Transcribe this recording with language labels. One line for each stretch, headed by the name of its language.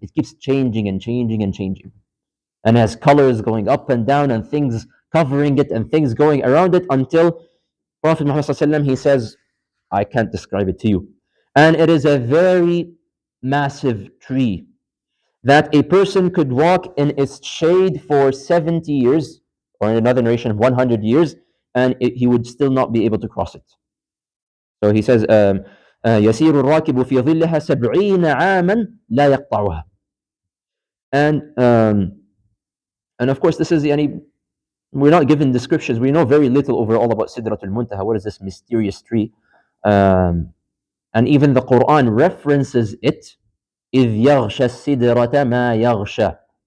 English: It keeps changing and changing and changing, and has colors going up and down and things covering it and things going around it until Prophet Muhammad ﷺ, he says, I can't describe it to you. And it is a very massive tree that a person could walk in its shade for 70 years, or in another narration, 100 years, and he would still not be able to cross it. So he says,
Arabic: يسير الراكب في ظلها 70 عاما لا يقطعها.
English: And of course, this is we're not given descriptions. We know very little overall about Sidratul Muntaha. What is this mysterious tree? And even the Quran references it.
Arabic: إِذْ يَغْشَى السِّدْرَةَ مَا يَغْشَى.